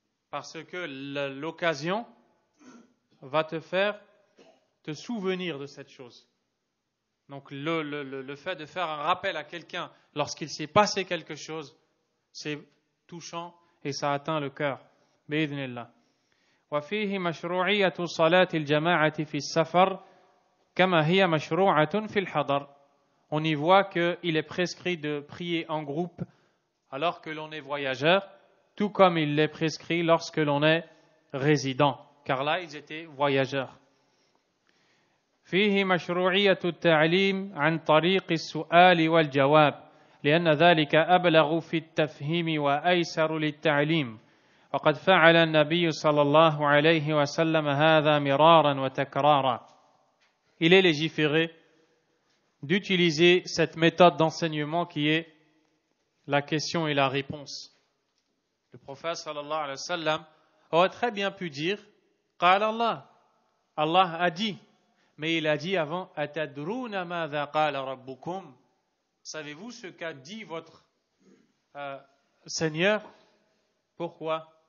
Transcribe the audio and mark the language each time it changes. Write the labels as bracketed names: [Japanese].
[French] Parce que l'occasion va te faire te souvenir de cette chose. Donc le fait de faire un rappel à quelqu'un lorsqu'il s'est passé quelque chose, c'est touchant et ça atteint le cœur. [Arabic] Bi'idhnillah. وفيه مشروعية صلاة الجماعة في السفر كما هي مشروعة في الحضر. [French] On y voit qu'il est prescrit de prier en groupe alors que l'on est voyageur, tout comme il est prescrit lorsque l'on est résident, car là ils étaient voyageurs. [Arabic] فيه مشروعية التعليم عن طريق السؤال والجواب لأن ذلك أبلغ في التفهيم وأيسر للتعليم وقد فعل النبي صلى الله عليه وسلم هذا مرارا وتكرارا. [French] Il est légiféré d'utiliser cette méthode d'enseignement qui est la question et la réponse. Le prophète sallallahu alayhi wa sallam aurait très bien pu dire قال Allah, Allah a dit, mais il a dit avant [Arabic] أتدرون ماذا قال ربكم, [French] savez-vous ce qu'a dit votre Seigneur? Pourquoi?